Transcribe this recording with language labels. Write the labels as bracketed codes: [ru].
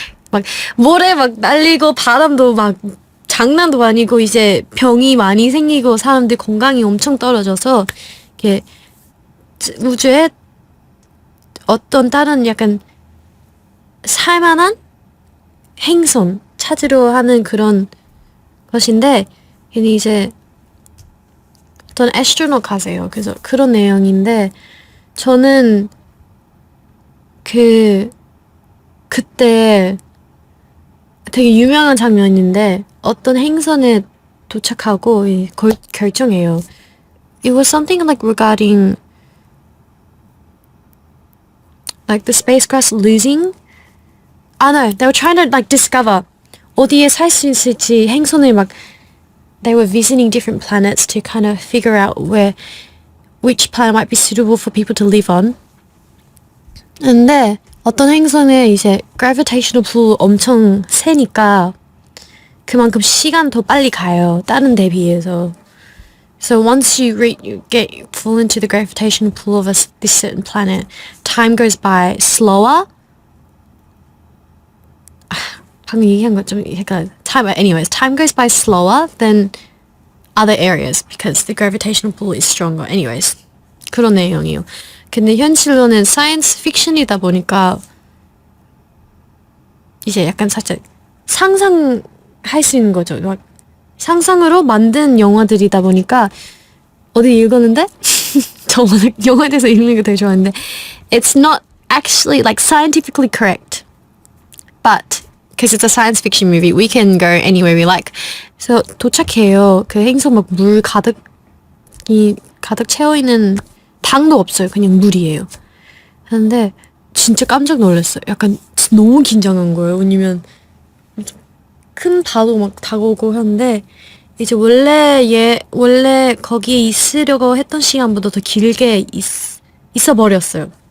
[ko] 막 모래 막 날리고 바람도 막 장난도 아니고 이제 병이 많이 생기고 사람들 건강이 엄청 떨어져서 이렇게 우주에 어떤 다른 약간 살만한 행성 찾으려 하는 그런 것인데 괜히 이제 어떤 애스트로넛 가세요. 그래서 그런 내용인데 저는 그때 되게 유명한 장면인데 어떤 행성에 도착하고 결정해요. [en] It was something like regarding like the spacecraft losing. No, they were trying to like discover [ko] 어디에 살 수 있을지 행성을 막 [en] they were visiting different planets to kind of figure out which planet might be suitable for people to live on. [ko] 근데 어떤 행성에 이제 gravitational pull 엄청 세니까 그만큼 시간 더 빨리 가요. 다른 데 비해서. [en] So once you fall into the gravitational pull of this certain planet, time goes by slower. [ko] 방금 얘기한 거 좀 약간 [en] time goes by slower than other areas because the gravitational pull is stronger. [ko] Anyways, 그런 내용이에요. 근데 현실로는 사이언스 픽션이다 보니까 이제 약간 살짝 상상할 수 있는 거죠. 막 상상으로 만든 영화들이다 보니까 어디 읽었는데 저 워낙 영화에 대해서 읽는 거 되게 좋아하는데 [en] it's not actually like scientifically correct, but because it's a science fiction movie, we can go anywhere we like. [ko] 그래서 도착해요. 그 행성 막 물 가득 채워 있는 방도 없어요. 그냥 물이에요. 근데 진짜 깜짝 놀랐어요. 약간 너무 긴장한 거예요. 왜냐면 큰 바도 막 다가오고 하는데 이제 원래 거기에 있으려고 했던 시간보다 더 길게 있어 버렸어요.